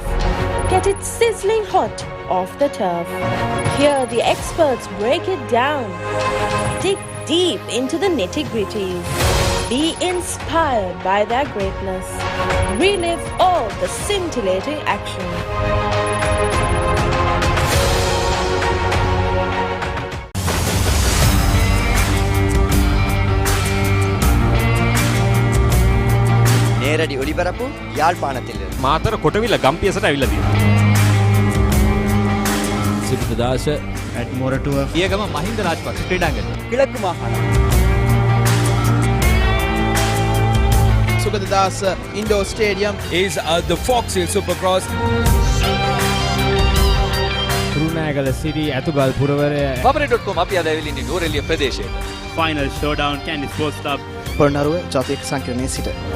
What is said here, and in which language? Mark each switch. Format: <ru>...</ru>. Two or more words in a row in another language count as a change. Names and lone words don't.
<en>Get it sizzling hot off the turf. Hear the experts break it down. Dig deep into the nitty-gritties. Be inspired by their greatness. Relive all the scintillating action.</en> <ta>நேரடி ஒளிபரப்பு யாழ்ப்பாணத்தில்</ta> <si>මාතර කොටවිල ගම්පියසට ඇවිල්ලා තියෙනවා. සිරිතදාස ඇට් මොරටුව පියගම මහින්ද රාජපක්ෂ ක්‍රීඩාංගණය.</si> <ta>கிழக்கு மாகாணம் சுகததாஸ்</ta> <en>indoor stadium is the Fox Hill Supercross.</en> <si>කුරුණෑගල සිරි ඇතුගල් පුරවරය Papare.com අපි අද ඇවිල්ලා ඉන්නේ නෝරෙලිය ප්‍රදේශයේ.</si> <en>Final showdown Candy Sports Club</en> <si>පොළොන්නරුව ජාතික සංකීර්ණයේ සිට</si>